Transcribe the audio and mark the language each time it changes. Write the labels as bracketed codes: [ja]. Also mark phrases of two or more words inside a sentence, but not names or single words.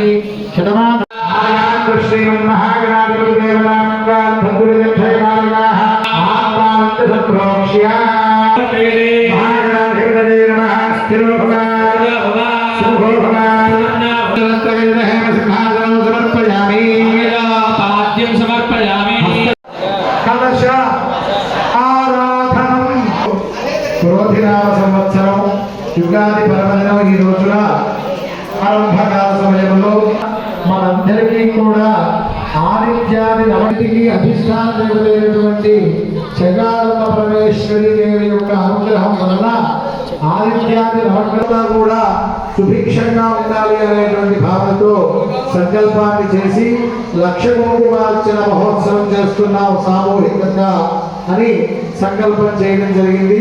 [sa] शतमान श्रीमन्महागणाधिपति देवतामंगल भद्रजयमार्गाः आत्मानंद संप्रोक्ष्य महागणाधिपतये नमः स्थिरोभवान् सुभोभवान् सिंहासनं समर्पयामि पाद्यं समर्पयामि कलश [te] ఆరాధనం క్రోధినామ సంవత్సరం యుగాది పర్వదినం ఈ రోజున ఆరంభకాల సమయంలో మనందరికీ కూడా ఆదిత్యాది నవతికి అధిష్టాన దేవతైనటువంటి చెంగాళమ్మ పరమేశ్వరి దేవి యొక్క అనుగ్రహం వలన ఆదిత్యాది నవగ్రహాలు కూడా సుభిక్షంగా ఉండాలి అనేటువంటి భావనతో సంకల్పాన్ని చేసి లక్ష కుంకుమార్చన మహోత్సవం చేస్తున్నాం సామూహికంగా అని సంకల్పం చేయడం జరిగింది.